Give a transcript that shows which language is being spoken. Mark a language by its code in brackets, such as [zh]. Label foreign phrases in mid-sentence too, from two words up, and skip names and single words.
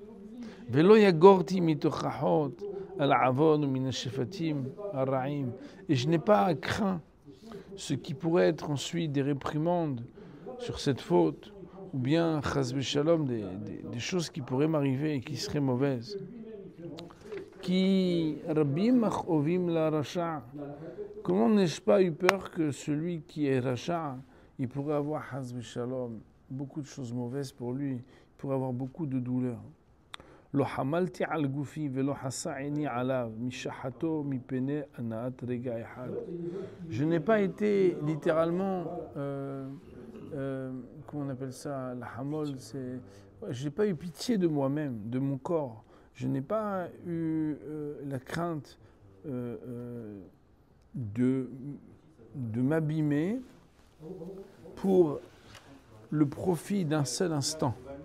[fr] Et je n'ai pas craint ce qui pourrait être ensuite des réprimandes sur cette faute, ou bien [he] חס ושלום, [fr] des choses qui pourraient m'arriver et qui seraient mauvaises. Comment n'ai-je pas eu peur que celui qui est Racha, il pourrait avoir [he] חס ושלום, [fr] beaucoup de choses mauvaises pour lui, il pourrait avoir beaucoup de douleurs. [he] לא חמלתי על גופי ולא חסתי עליו משחתו מפני הנאת רגע אחד. [fr] Je n'ai pas été littéralement, comment on appelle ça, la hamol, c'est, je n'ai pas eu pitié de moi-même, de mon corps. Je n'ai pas eu la crainte de m'abîmer pour le profit d'un seul instant.